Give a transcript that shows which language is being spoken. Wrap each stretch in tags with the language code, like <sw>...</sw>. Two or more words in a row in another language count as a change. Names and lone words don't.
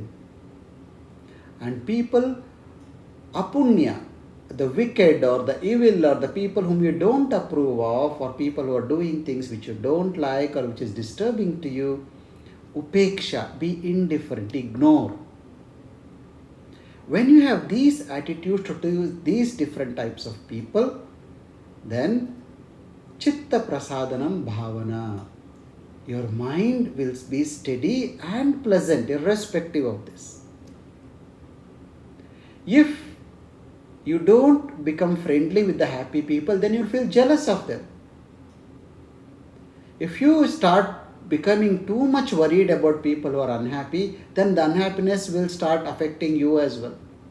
<en>And people, apunya, the wicked or the evil or the people whom you don't approve of, or people who are doing things which you don't like or which is disturbing to you, upeksha, be indifferent, ignore. When you have these attitudes to these different types of people, then</en> <sa>chitta prasadanam bhavana.</sa> <en>Your mind will be steady and pleasant irrespective of this. If you don't become friendly with the happy people, then you'll feel jealous of them. If you start becoming too much worried about people who are unhappy, then the unhappiness will start affecting you as well.</en>